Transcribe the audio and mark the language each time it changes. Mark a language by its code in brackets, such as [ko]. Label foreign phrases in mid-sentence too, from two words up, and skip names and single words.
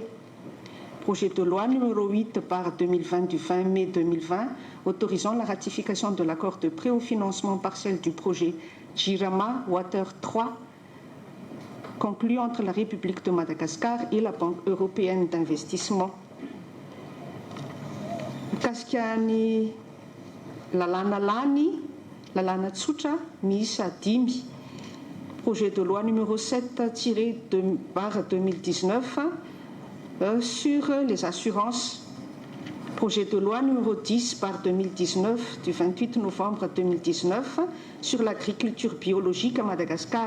[fr] Projet de loi numéro 8/2020 du 20 mai 2020 autorisant la ratification de l'accord de prêt au financement partiel du projet Jirama Water 3 conclu entre la République de Madagascar et la Banque européenne d'investissement. [mg] Mikasiky lalàna lany, lalàna tsotra miisa 5. [fr] Projet de loi numéro 7/2019 sur les assurances. Projet de loi numéro 10/2019 du 28 novembre 2019 sur l'agriculture biologique à Madagascar.